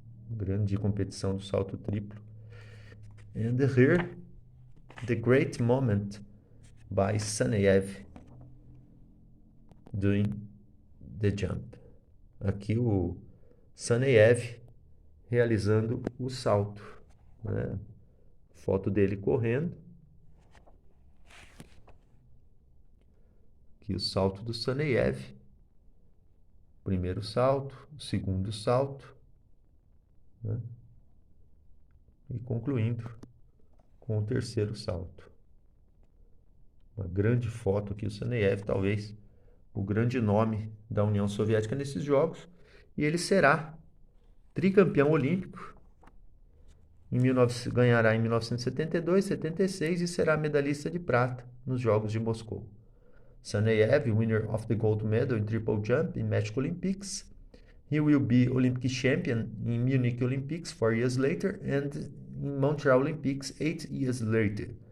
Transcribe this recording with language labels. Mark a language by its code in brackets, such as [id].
[pt] Grande competição do salto triplo. [en] And here, the great moment by Saneyev doing the jump. [pt] Aqui o Saneyev realizando o salto, né? Foto dele correndo. Aqui o salto do Saneyev. Primeiro salto, segundo salto, né? E concluindo com o terceiro salto. Uma grande foto aqui, o Saneyev, talvez o grande nome da União Soviética nesses Jogos. E ele será tricampeão olímpico. Ganhará em 1972, 76 e será medalhista de prata nos Jogos de Moscou. [en] Saneyev, winner of the gold medal in triple jump in Mexico Olympics. He will be Olympic champion in Munich Olympics 4 years later and in Montreal Olympics 8 years later.